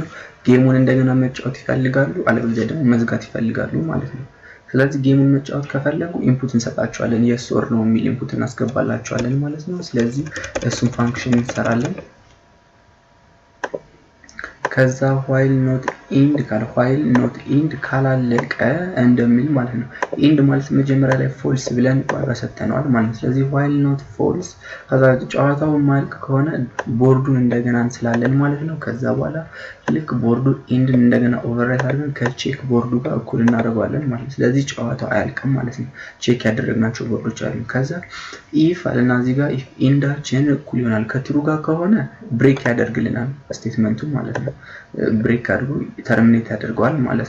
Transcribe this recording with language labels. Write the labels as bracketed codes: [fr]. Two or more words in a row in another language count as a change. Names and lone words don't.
[am] ጌሙን እንደገና መጫወት ይፈልጋሉ፣ አለበለዚያ ደግሞ መዝጋት ይፈልጋሉ ማለት ነው። ስለዚህ ጌሙን መጫወት ከፈለጉ ኢንፑት እንሰጣቸዋለን። [en] yes or no [am] የሚል ኢንፑት እናስገባላቸዋለን ማለት ነው። ስለዚህ እሱን ፋንክሽን እንሰራለን። ከዛ [en] while not end [am] ካላለቀ እንደሚል ማለት ነው። end ማለት መጀመሪያ ላይ false ብለን ዋጋ ሰጥተናል ማለት ነው። ስለዚህ [en] while not false [am] ከዛ ጨዋታው ማልቅ ከሆነ ቦርዱን እንደገና እንስላለን ማለት ነው። ከዛ በኋላ ልክ ቦርዱ end እንደገና ኦቨርራይት አድርገን ከቼክ ቦርዱ ጋር እኩል እናደርጋለን ማለት ነው። ስለዚህ ጨዋታው አያልቅም ማለት ነው። ቼክ ያደረግናቸው ቦርዶች አሉ። ከዛ if አለና እዚህ ጋር if ኤንዳችን እኩል ይሆናል ከትሩ ጋር ከሆነ ብሬክ ያደርግልናል ስቴትመንቱ ማለት ነው። ብሬክ አድርጎ ተርሚኔት ያደርገዋል ማለት